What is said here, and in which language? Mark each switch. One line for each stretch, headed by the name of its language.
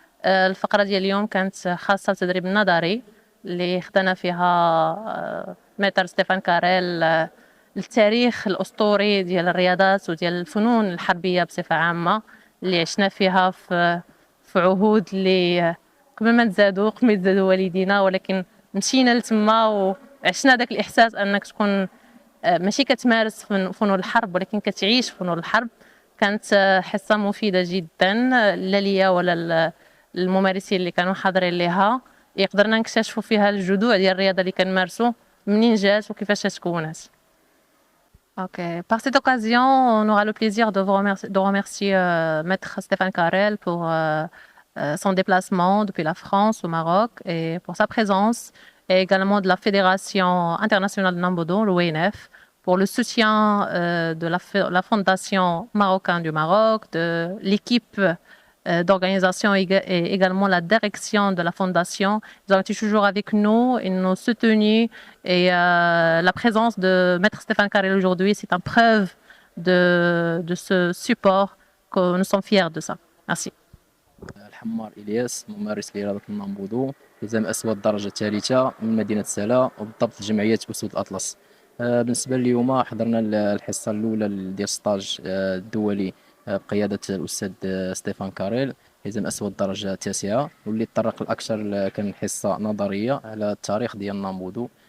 Arabic: الفقرة ديال اليوم كانت خاصة بالتدريب النظري اللي خدنا فيها متر ستيفان كاريل التاريخ الأسطوري ديال الرياضات وديال الفنون الحربية بصفة عامة اللي عشنا فيها في عهود اللي قبل ما يتزادوا والدينا، ولكن مشينا لتما وعشنا داك الإحساس أنك تكون ماشي كتمارس فنون الحرب ولكن كتعيش فنون الحرب. كانت حصة مفيدة جدا لا ليا ولا الممارسين اللي كانوا حاضرين ليها. قدرنا نكتشفوا فيها الجذوع ديال الرياضة اللي كنمارسوا منين جات وكيفاش تكونات. Ok.
French: Par cette occasion, on aura le plaisir de remercier Maître Stéphane Carrel pour son déplacement depuis la France au Maroc et pour sa présence, et également de la Fédération internationale de Nambudo, l'ONF, pour le soutien de la Fondation marocaine du Maroc, de l'équipe d'organisation et également la direction de la fondation. Ils ont été toujours avec nous, ils nous ont soutenus et la présence de Maître Stéphane Carrel aujourd'hui, c'est une preuve de ce support que nous sommes fiers de ça. Merci.
Arabic: الحمار إلياس ممارس لرياضة النامبودو حزام أسود درجة ثالثة من مدينة سلا وبالضبط جمعية أسود الأطلس. بالنسبة لليوم حضرنا الحصة الأولى ديال ستاج الدولي بقيادة الأستاذ ستيفان كاريل حزام أسود درجة تاسعة، واللي تطرق الأكثر كان حصة نظرية على التاريخ ديال النامبودو